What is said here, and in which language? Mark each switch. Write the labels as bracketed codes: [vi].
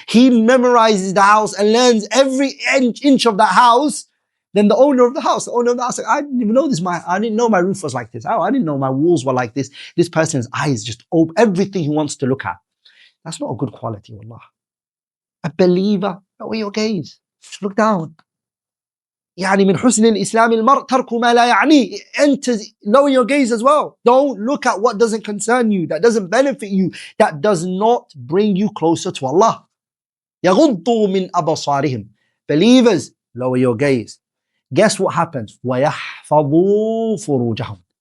[en] He memorizes the house and learns every inch of that house. Then the owner of the house said, I didn't even know this. I didn't know my roof was like this. Oh, I didn't know my walls were like this. This person's eyes just open, everything he wants to look at. That's not a good quality, wallah. A believer, lower your gaze. Just look down. [ar] يعني من حسن الإسلام المرء ترك ما لا يعنيه. [en] It enters, lower your gaze as well. Don't look at what doesn't concern you, that doesn't benefit you, that does not bring you closer to Allah. [ar] يغضوا من أبصارهم. [en] Believers, lower your gaze. Guess what happens? [ar] ويحفظوا فروجهم.